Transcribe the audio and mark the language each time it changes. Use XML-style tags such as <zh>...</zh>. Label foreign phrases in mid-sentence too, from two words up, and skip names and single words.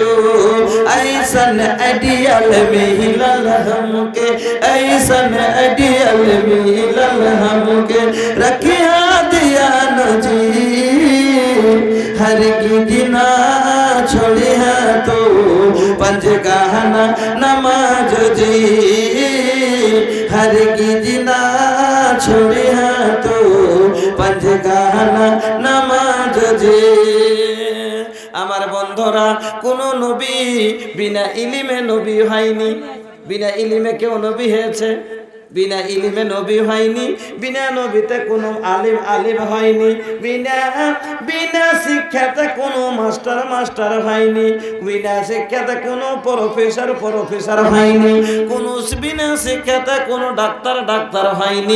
<bho>ऐसन आइडियल मिलल हमके, ऐसन आइडियल मिलल हमके, रखिया दिया न जी हरगिज ना छोड़िया तो पंज कहना नमाज जी, हरगिज ना छोड़िया तो पंज कहना नमाज जी।</bho> <bn>আমার বন্ধুরা, কোন নবী বিনা ইলিমে নবী হয়নি। বিনা ইলিমে কেউ নবী হয়েছে? বিনা ইলিমে নবী হয়নি, বিনা নবীতে কোনো আলিম হয়নি, বিনা শিক্ষাতে কোনো মাস্টার হয়নি, বিনা শিক্ষাতে কোনো প্রফেসর হয়নি, বিনা শিক্ষাতে কোনো ডাক্তার হয়নি।</bn>